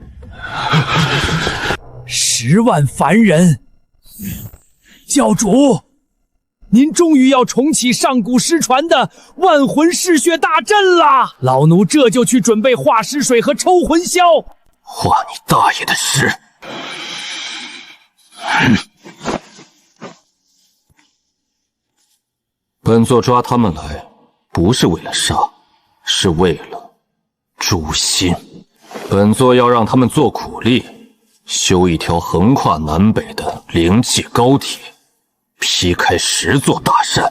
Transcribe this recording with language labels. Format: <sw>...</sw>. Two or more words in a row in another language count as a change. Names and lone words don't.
<zh>10 萬凡人，教主，您終於要重啟上古失傳的萬魂嗜血大陣了！老奴這就去準備化屍水和抽魂簫。画你大爺的事！本座抓他们来，不是为了杀，是为了誅心。本座要让他们做苦力，修一条橫跨南北的灵气高铁，劈開10座大山。</zh>